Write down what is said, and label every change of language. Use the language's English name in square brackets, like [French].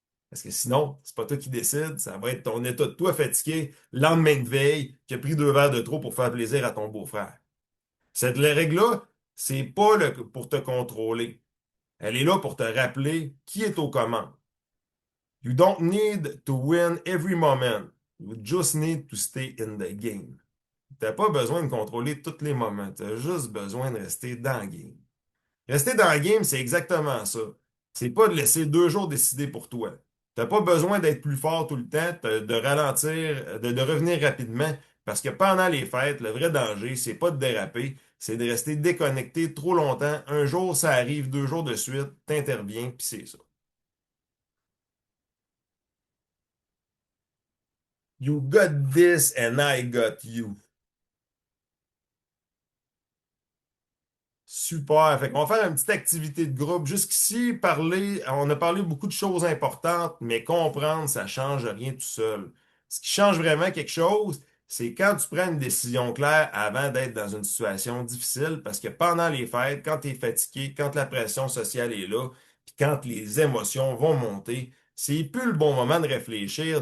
[French] Parce que sinon, c'est pas toi qui décides, ça va être ton état de toi fatigué, lendemain de veille, qui a pris 2 verres de trop pour faire plaisir à ton beau-frère. Cette règle-là, c'est pas pour te contrôler. Elle est là pour te rappeler qui est aux commandes. [English] You don't need to win every moment. You just need to stay in the game. [French] T'as pas besoin de contrôler tous les moments. T'as juste besoin de rester dans le game. Rester dans le game, c'est exactement ça. C'est pas de laisser 2 jours décider pour toi. T'as pas besoin d'être plus fort tout le temps, de ralentir, de revenir rapidement. Parce que pendant les fêtes, le vrai danger, c'est pas de déraper, c'est de rester déconnecté trop longtemps. Un jour, ça arrive, 2 jours de suite, t'interviens, puis c'est ça. [English] You got this and I got you. [French] Super. Fait qu'on va faire une petite activité de groupe. Jusqu'ici, on a parlé beaucoup de choses importantes, mais comprendre, ça change rien tout seul. Ce qui change vraiment quelque chose, c'est quand tu prends une décision claire avant d'être dans une situation difficile, parce que pendant les fêtes, quand tu es fatigué, quand la pression sociale est là, puis quand les émotions vont monter, c'est plus le bon moment de réfléchir.